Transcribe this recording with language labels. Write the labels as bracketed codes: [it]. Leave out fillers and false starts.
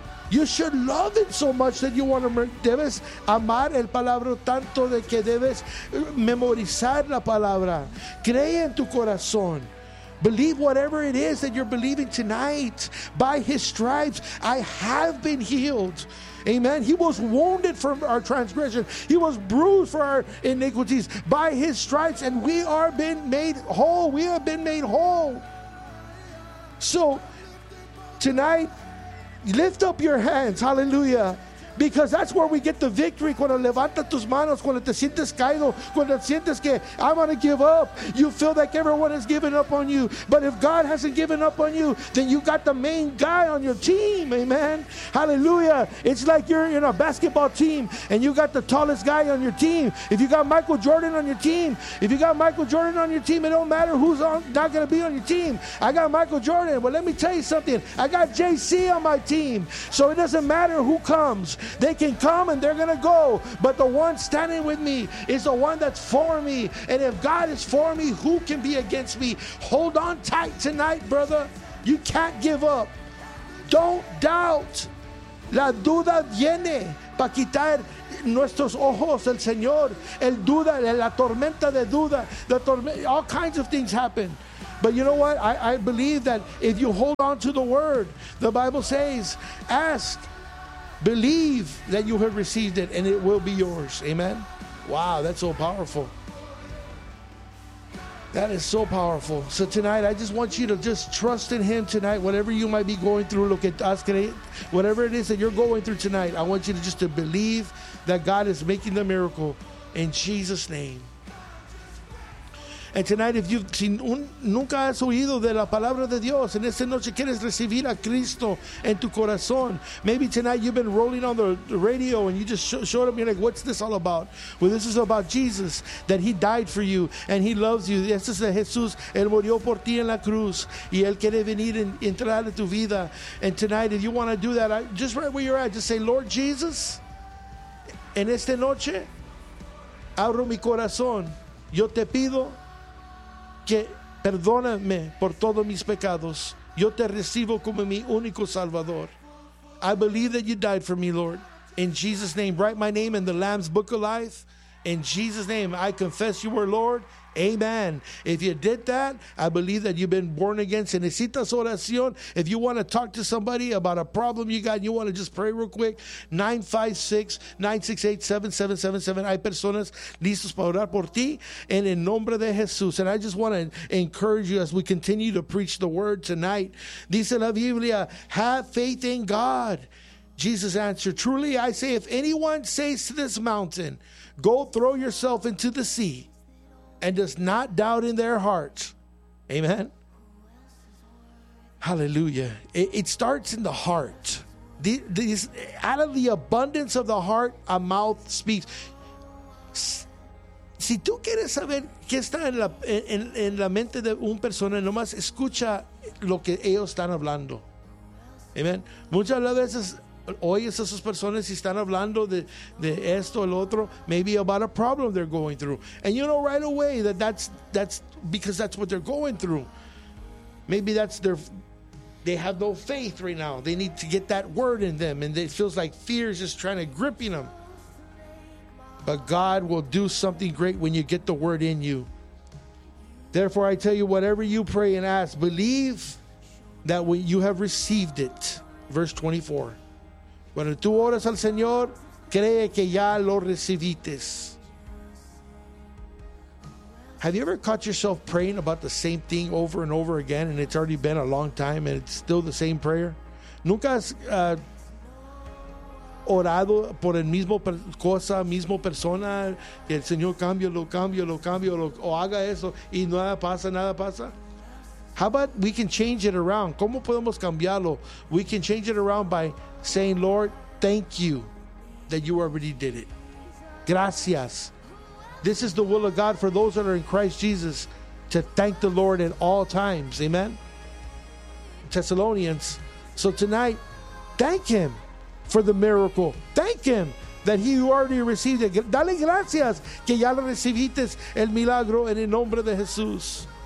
[en] You should love it so much that you want to. [es] Debes amar el palabra tanto de que debes memorizar la palabra. Cree en tu corazón. [en] Believe whatever it is that you're believing tonight. By His stripes, I have been healed. Amen. He was wounded for our transgression. He was bruised for our iniquities. By His stripes, and we are been made whole. We have been made whole. So, tonight, lift up your hands. Hallelujah. Because that's where we get the victory. [es] Cuando levanta tus manos, cuando te sientes caído, cuando sientes que [en] I'm going to give up. You feel like everyone has given up on you. But if God hasn't given up on you, then you got the main guy on your team. Amen. Hallelujah. It's like you're in a basketball team and you got the tallest guy on your team. If you got Michael Jordan on your team, it don't matter who's not going to be on your team. I got Michael Jordan. Well, let me tell you something. I got JC on my team. So it doesn't matter who comes. They can come and they're going to go. But the one standing with me is the one that's for me. And if God is for me, who can be against me? Hold on tight tonight, brother. You can't give up. Don't doubt. [es] La duda viene para quitar nuestros ojos el Señor. El duda, la tormenta de duda. [en] All kinds of things happen. But you know what? I believe that if you hold on to the word, the Bible says, ask. Believe that you have received it and it will be yours. Amen. Wow, that's so powerful. That is so powerful. So tonight, I just want you to just trust in Him tonight. Whatever you might be going through, look at us, whatever it is that you're going through tonight, I want you to just to believe that God is making the miracle in Jesus' name. And tonight, if you've seen, [es] nunca has oído de la palabra de Dios, en esta noche quieres recibir a Cristo en tu corazón. [en] Maybe tonight you've been rolling on the radio and you just showed up. You're like, what's this all about? Well, this is about Jesus, that He died for you and He loves you. [es] Este es de Jesús. Él murió por ti en la cruz y Él quiere venir y entrar en tu vida. [en] And tonight, if you want to do that, just right where you're at, just say, Lord Jesus, [es] en esta noche abro mi corazón. Yo te pido que perdóname por todos mis pecados. Yo te recibo como mi único Salvador. [en] I believe that you died for me, Lord. In Jesus' name, write my name in the Lamb's Book of Life. In Jesus' name, I confess you are Lord. Amen. If you did that, I believe that you've been born again. [es] Si necesitas oración, [en] if you want to talk to somebody about a problem you got and you want to just pray real quick, 956-968-7777. [es] Hay personas listos para orar por ti en el nombre de Jesús. [en] And I just want to encourage you as we continue to preach the word tonight. [es] Dice la Biblia, [en] have faith in God. Jesus answered, truly I say, if anyone says to this mountain, go throw yourself into the sea, and does not doubt in their hearts. Amen. Hallelujah. It starts in the heart. These, out of the abundance of the heart, a mouth speaks. [es] Si tú quieres saber qué está en la mente de un persona, nomás escucha lo que ellos están hablando. Amen. Muchas veces oyes a esas personas y están hablando de esto, el otro, [en] maybe about a problem they're going through. And you know right away that that's because that's what they're going through. Maybe that's their... They have no faith right now. They need to get that word in them. And it feels like fear is just trying to grip them. But God will do something great when you get the word in you. Therefore, I tell you, whatever you pray and ask, believe that when you have received it. Verse 24. [es] Cuando tú oras al Señor, cree que ya lo recibiste. [en] Have you ever caught yourself praying about the same thing over and over again, and it's already been a long time, and it's still the same prayer? [es] ¿Nunca has orado por el mismo cosa, mismo persona, que el Señor cambio, o haga eso, y nada pasa? [en] How about we can change it around? [es] ¿Cómo podemos cambiarlo? [en] We can change it around by saying, Lord, thank you that you already did it. Gracias. This is the will of God for those that are in Christ Jesus to thank the Lord at all times. Amen. Thessalonians. So tonight, thank him for the miracle. Thank him that he already received it. [es] Dale gracias que ya lo recibiste el milagro en el nombre de Jesús.